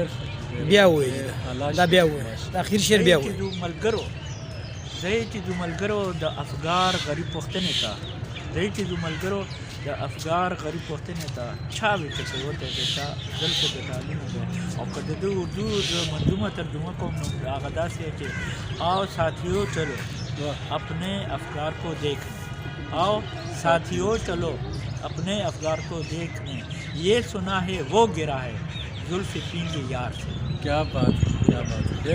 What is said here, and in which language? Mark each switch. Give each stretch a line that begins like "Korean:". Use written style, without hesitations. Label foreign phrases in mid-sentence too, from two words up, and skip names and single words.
Pashto: بیا وایي دا بیا وایي دا اخیر شعر بیا وایي ځئ چې ځو ملګرو د افګار غریب پوښتنې ته ځئ چې ځو ملګرو د افګار غریب پوښتنې ته چا وي چې پرېوتی د چا زلفې د ټالونو دی او که د ده اردو زه منظومه ترجمه کوم نو هغه داسې چې
Urdu: آؤ ساتھیو چلو اپنے افکار کو دیکھنے آؤ ساتھیو چلو اپنے افکار کو دیکھنے یہ سنا ہے وہ گرا ہے زلف پینگے یار سے کیا بات ہے